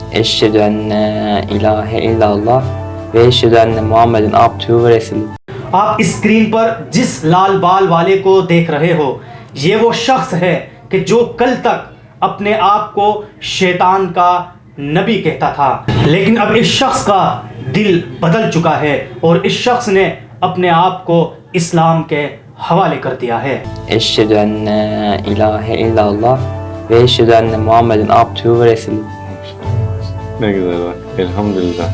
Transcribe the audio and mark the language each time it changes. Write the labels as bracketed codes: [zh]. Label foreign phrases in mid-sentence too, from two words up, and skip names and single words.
[ar] أشهد أن إله إلا الله وأشهد أن محمدا عبده ورسوله. [ur] آپ اسکرین پر جس لال بال والے کو دیکھ رہے ہو یہ وہ شخص ہے کہ جو کل تک اپنے آپ کو شیطان کا نبی کہتا تھا، لیکن اب اس شخص کا دل بدل چکا ہے اور اس شخص نے اپنے آپ کو اسلام کے حوالے کر دیا ہے۔ [ar] أشهد أن إله إلا الله وأشهد أن محمدا عبده ورسوله. [tr] Ne güzel bak. Elhamdülillah.